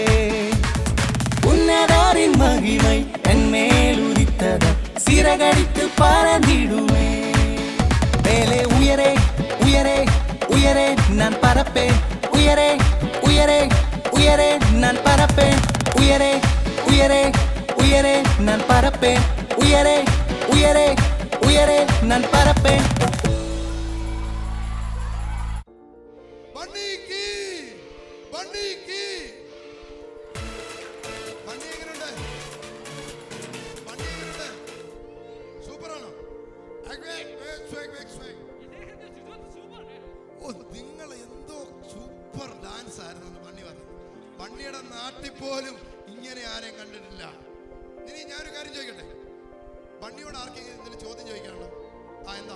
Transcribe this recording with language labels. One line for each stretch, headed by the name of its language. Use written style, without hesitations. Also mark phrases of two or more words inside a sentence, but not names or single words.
Tamil: உன்னதரின் மகிமை என் மேல் உதித்ததால் சிறகடித்து பறந்திடுவே மேலே உயரே உயரே உயரே நான் பறப்பேன் உயரே உயரே உயரே நான் பறப்பேன் உயரே உயரே உயரே நான் பறப்பேன் உயரே உயரே உயரே நான் பறப்பேன்
Malayalam: ബണ്ണിക്ക് ബണ്ണിക്ക് ബണ്ണി എങ്ങനെയുണ്ട് ബണ്ണി എങ്ങനെയുണ്ട് സൂപ്പറാണോ ഓ നിങ്ങൾ എന്തോ
English: super dance
Malayalam: ആയിരുന്നു ബണ്ണി പറഞ്ഞത് ബണ്ണിയുടെ നാട്ടിൽ പോലും ഇങ്ങനെ ആരെയും കണ്ടിട്ടില്ല ഇനി ഞാനൊരു കാര്യം ചോദിക്കട്ടെ ബണ്ണിയോട് ആർക്കെങ്കിലും എന്തെങ്കിലും ചോദ്യം ചോദിക്കാനുണ്ടോ ആ എന്താ